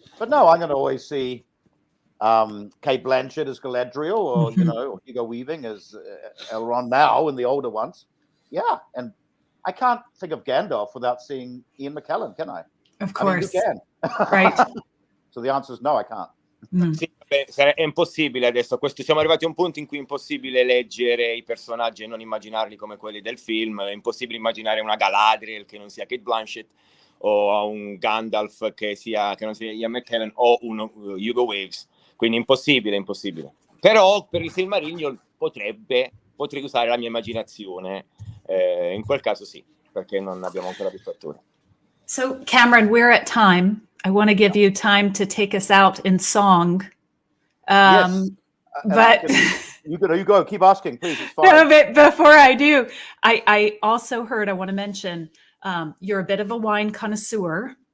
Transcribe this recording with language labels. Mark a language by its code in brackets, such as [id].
[en] But no, I'm going to always see Kate Blanchett as Galadriel, or or Hugo Weaving as Elrond now in the older ones. Yeah, and I can't think of Gandalf without seeing Ian McKellen, can I? Of course. I mean, you can. Right. So the answer is no, I can't. [it] Sì, è impossibile adesso. Siamo arrivati a un punto in cui è impossibile leggere i personaggi e non immaginarli come quelli del film. È impossibile immaginare una Galadriel che non sia Kate Blanchett, o un Gandalf che non sia Ian McKellen, o un Hugo Weaves. Quindi impossibile. Però per il Silmarillion potrei usare la mia immaginazione. In quel caso sì, perché non abbiamo ancora visto attori. [en] So Cameron, we're at time. I want to give you time to take us out in song. Yes. But you go. Keep asking, please. It's fine. no, but before I do, I also heard, I want to mention, you're a bit of a wine connoisseur.